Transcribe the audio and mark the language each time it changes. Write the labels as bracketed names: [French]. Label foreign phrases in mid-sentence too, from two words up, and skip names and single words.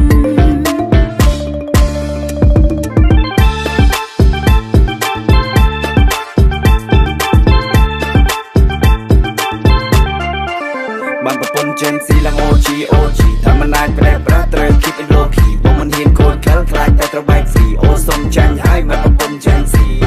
[Khmer] បានប្រពន្ធចេញស៊ីឡើងអូជីថាមិនអាចប្រែប្រាស់ត្រូវ [English] keep it low key [Khmer] បងមិនហ៊ានកូនខលខ្លាចតែត្រូវបែកស៊ីអូសុំចាញ់ហើយមកប្រពន្ធចេញស៊ី